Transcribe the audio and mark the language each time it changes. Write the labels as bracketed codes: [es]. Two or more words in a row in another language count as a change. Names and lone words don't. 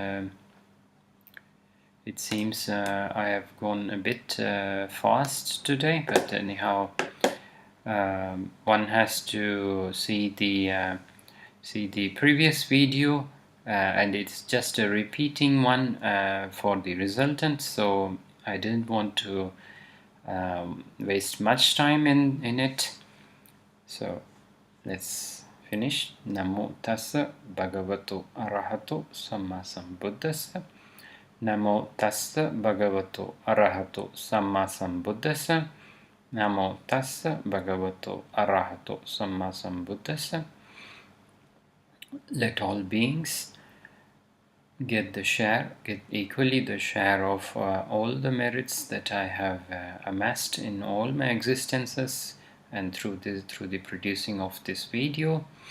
[en] It seems I have gone a bit fast today, but anyhow, one has to see the previous video, and it's just a repeating one for the resultant. So I didn't want to waste much time in it. So let's finish. [pi] Namo tassa bhagavato arahato samma sambuddhassa. Namo tassa bhagavato arahato samma sambuddhassa. Namo tassa bhagavato arahato samma sambuddhassa. [en] Let all beings get equally the share of all the merits that I have amassed in all my existences, and through the producing of this videos,